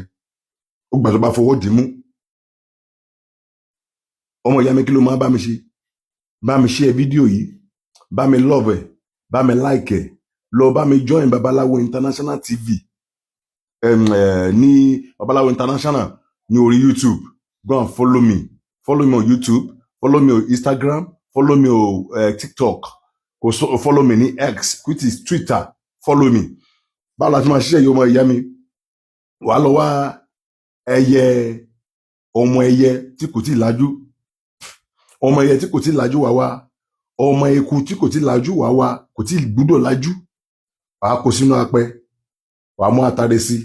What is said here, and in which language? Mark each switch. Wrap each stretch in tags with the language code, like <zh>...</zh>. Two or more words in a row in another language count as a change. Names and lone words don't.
<yo>Ó gbà tó bá fọwọ́ dì í mú. Ọmọ ìyá mi kí ló máa bá mi ṣe? Bá mi share fídíò yìí, bá mi love ẹ̀, bá mi like ẹ̀, lọ bá mi join Babalawo International TV. Ní Babalawo International ní orí YouTube.</yo> <en>Go and follow me. Follow me on YouTube. Follow me on Instagram. Follow me on TikTok. Follow me ní X, which is Twitter. Follow me.</en> <yo>Báwo la ti máa ṣiṣẹ́ yìí ọmọ ìyá mi? Wàá lọ wá ọmọ ẹyẹ tí kò tí ì lajú. Ọmọ ẹyẹ tí kò tí ì lajú wá wá. Ọmọ eku tí kò tí ì lajú wá wá. Kò tí ì gbúdọ̀ lajú. Wàá kó sínú apẹ. Wàá mú atare sí.</yo>